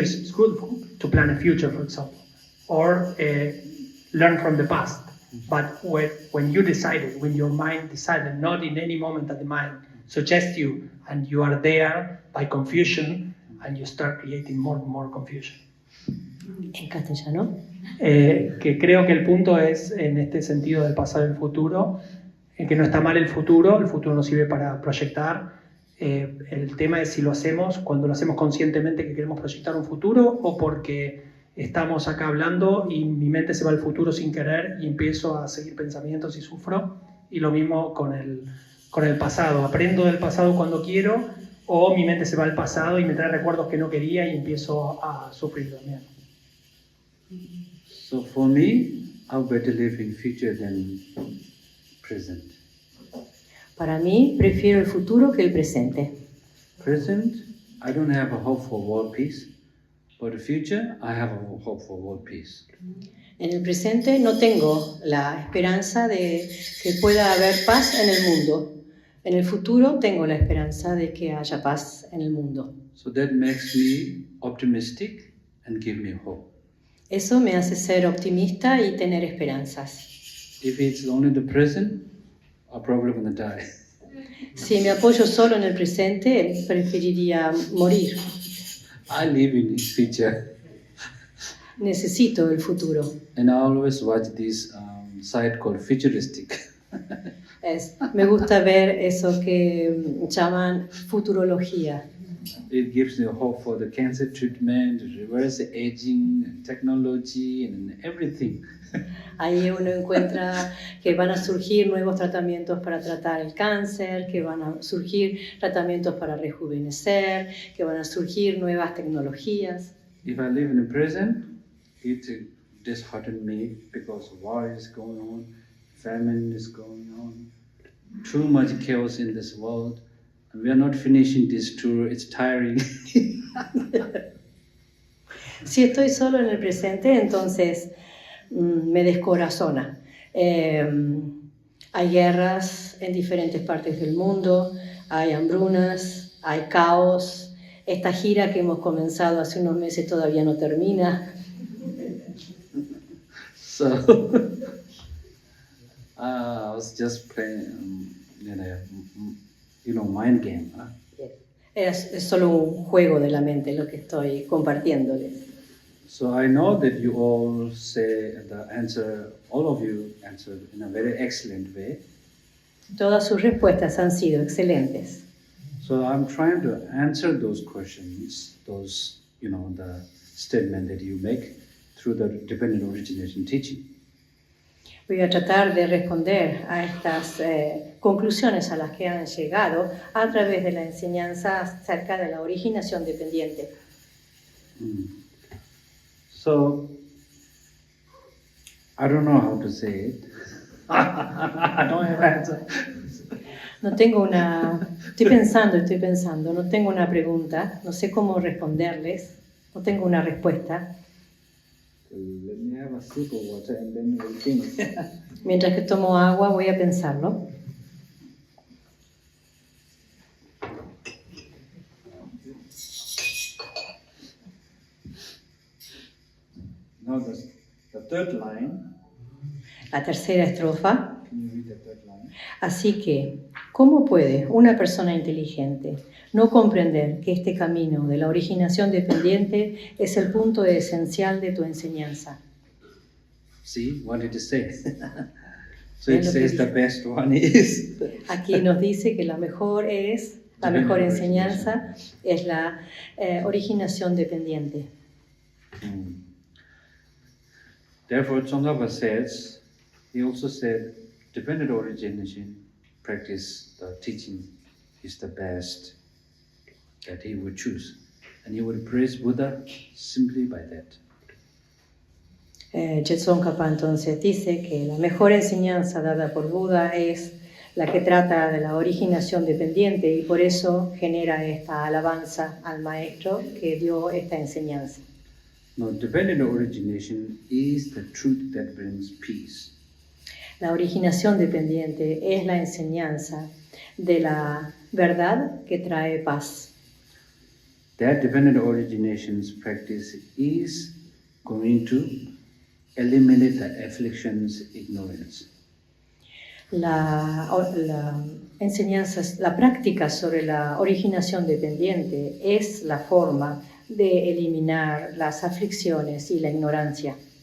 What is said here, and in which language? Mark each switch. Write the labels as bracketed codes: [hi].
[en] It's good to plan a future, for example, or learn from the past. But when you decided, when your mind decided, not in any moment that the mind suggests you, and you are there by confusion, and you start creating more and more confusion. [es] En castellano. Que creo que el punto es en este sentido del pasado y el futuro, en que no está mal el futuro nos sirve para proyectar. El tema es si lo hacemos, cuando lo hacemos conscientemente que queremos proyectar un futuro, o porque estamos acá hablando y mi mente se va al futuro sin querer y empiezo a seguir pensamientos y sufro. Y lo mismo con el pasado. Aprendo del pasado cuando quiero, o mi mente se va al pasado y me trae recuerdos que no quería y empiezo a sufrir también. [en] So for me, I better live in future than present. [es] Para mí, prefiero el futuro que el presente. [en] Present, I don't have a hope for world peace. For the future, I have a hope for world peace. [es] En el presente no tengo la esperanza de que pueda haber paz en el mundo. En el futuro tengo la esperanza de que haya paz en el mundo. [en] So that makes me optimistic and give me hope. [es] Eso me hace ser optimista y tener esperanzas. [en] If it's only the present, I'm probably going to die. [es] Si me apoyo solo en el presente, preferiría morir. [en] I live in the future. [es] Necesito el futuro. [en] And I always watch this site called Futuristic. [es] Me gusta ver eso que llaman futurología. [en] It gives you hope for the cancer treatment, reverse aging, and technology, and everything. [es] Ahí uno encuentra que van a surgir nuevos tratamientos para tratar el cáncer, que van a surgir tratamientos para rejuvenecer, que van a surgir nuevas tecnologías. [en] If I live in the present, it disheartens me because war is going on, famine is going on, too much chaos in this world, and we are not finishing this tour. It's tiring. [es] Si estoy solo en el presente, entonces me descorazona. Hay guerras en diferentes partes del mundo, hay hambrunas, hay caos. Esta gira que hemos comenzado hace unos meses todavía no termina. [en] So, I was just playing, mind game. Huh? [es] Es solo un juego de la mente lo que estoy compartiéndoles. [en] So I know that you all say the answer, all of you answered in a very excellent way. [es] Todas sus respuestas han sido excelentes. [en] So I'm trying to answer those questions, those, the statement that you make through the dependent origination teaching. [es] Voy a tratar de responder a estas conclusiones a las que han llegado a través de la enseñanza acerca de la originación dependiente. [en] So, I don't know how to say it. I don't have an answer. [es] No tengo estoy pensando, no tengo una pregunta, no sé cómo responderles, no tengo una respuesta. [en] Let me have a sip of water and then we'll think. [es] Mientras que tomo agua voy a pensarlo. [en] Now the third line. [es] La tercera estrofa. [en] Can you read the third line? [es] Así que, ¿cómo puede una persona inteligente no comprender que este camino de la originación dependiente es el punto esencial de tu enseñanza? [en] See, what did it say? So it says the best one is. [es] Aquí nos dice que la mejor enseñanza es la originación dependiente. [en] Therefore, Tsongkhapa says, he also said, dependent origination practice, the teaching is the best that he would choose. And he would praise Buddha simply by that. [es] Tsongkhapa entonces dice que la mejor enseñanza dada por Buda es la que trata de la originación dependiente y por eso genera esta alabanza al maestro que dio esta enseñanza. [en] Now, dependent origination is the truth that brings peace. [es] La originación dependiente es la enseñanza de la verdad que trae paz. [en] That dependent origination's practice is going to eliminate the afflictions, ignorance. [es] La enseñanza, la práctica sobre la originación dependiente es la forma de eliminar las aflicciones y la ignorancia.